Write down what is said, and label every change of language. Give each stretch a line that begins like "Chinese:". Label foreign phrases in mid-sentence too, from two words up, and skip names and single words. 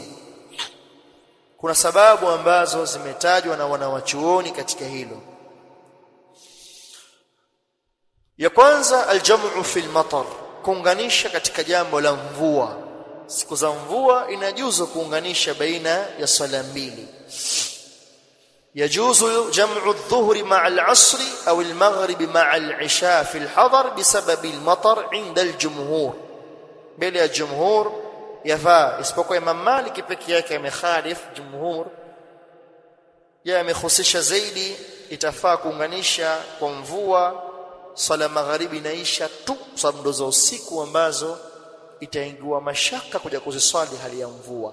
Swahili: Kuna sababu ambazo zimetajwa na wanawachuoni katika hilo. Ya kwanza,
Arabic: الجمع في المطر,
Swahili: kuunganisha katika jambo la mvua. Siku za mvua inajuzu kuunganisha baina ya swala mbili.
Arabic: يجوز جمع الظهر مع العصر أو المغرب مع العشاء في الحضر بسبب المطر عند الجمهور.
Swahili: Bila ya jumhur yafaa, isipokuwa Imam Malik pekee yake amekhalif jumhur, yeye amehusisha zaidi itafaa kuunganisha kwa mvua swala magharibi na isha tu, sababu ndo za usiku ambazo itaingiwa mashaka kuja kuziswali hali ya mvua.